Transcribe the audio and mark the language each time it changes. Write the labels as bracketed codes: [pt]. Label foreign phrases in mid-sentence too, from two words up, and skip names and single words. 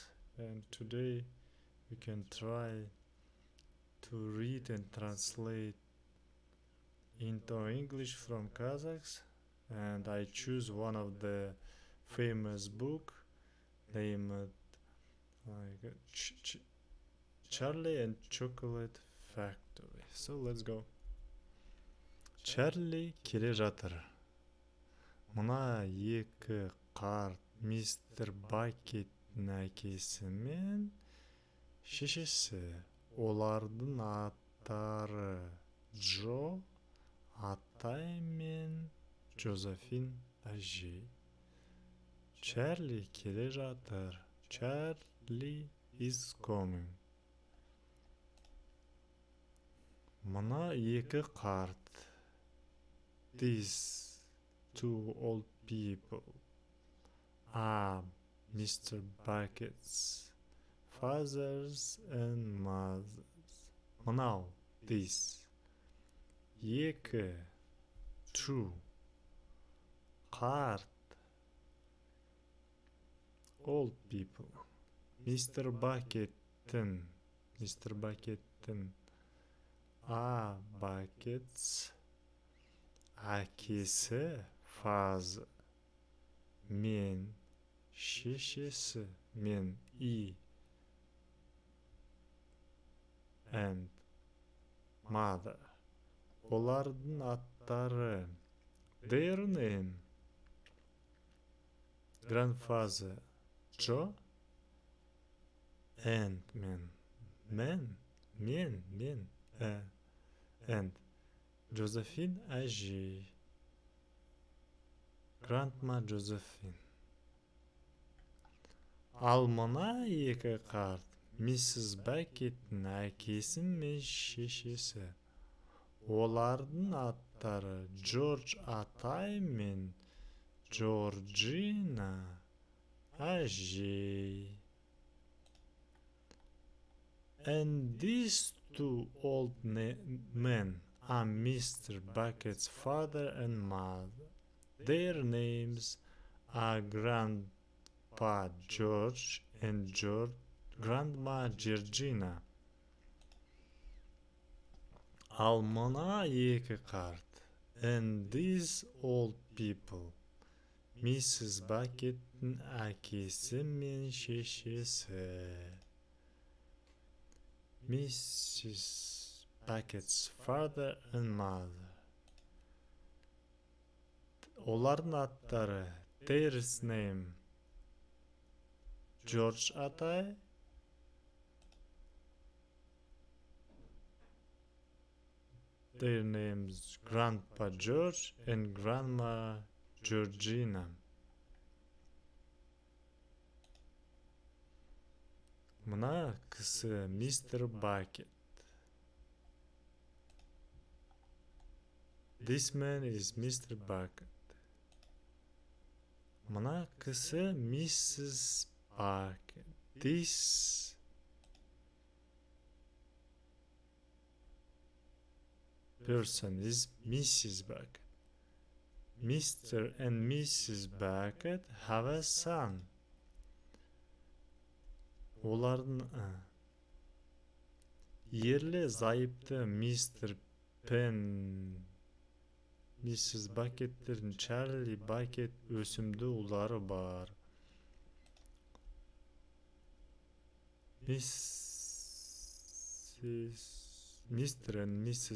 [en] and today we can try to read and translate into English from Kazakhs, and I choose one of the famous book named like Charlie and Chocolate Factory. So let's go. [kk] Чарли келе жатыр. Мына екі қарт мистер Бакеттің әкесі мен шешесі. Олардың аттары Джо атай мен Джозефин әжей. Чарли келе жатыр. [en] Charlie is coming. [kk] Мына екі қарт. [en] These two old people are Mr. Bucket's fathers and mothers. [kk] Мынау, this. Екі, two. [en] Қарт. Old people. Mr. Bucket'tin. A Bucket's әкесі father [kk] мен шешесі мен [en] and mother. [kk] Олардың аттары [en] their name grandfather Joe and and Josephine әжей. [kk] Grandma Josephine. Ал мына екі қарт Mrs. Bucket'ің әкесі мен шешесі. Олардың аттары George атай мен Georgina әжей. [en] And these two old men are Mr. Bucket's father and mother. Their names are Grandpa George and Grandma Georgina. [kk] Ал мына екі қарт. [en] And these old people. Mrs. [kk] Bucket'ің әкесі мен шешесі. [en] Mrs. Bucket's father and mother. [kk] Олардың аттары [en] their name George атай their names Grandpa George and Grandma Georgina. [kk] Мына кісі Mr. Bucket. [en] This man is Mr. Bucket. [kk] Мына кісі Mrs. [en] Bucket. This person is Mrs. Bucket. Mr. and Mrs. Bucket have a son. [kk] Олардың ерлі зайыпты Mr. Penn Mrs. Bucket'тердің Charlie Bucket өсімді ұлдары бар. [en] Mr. and Mrs.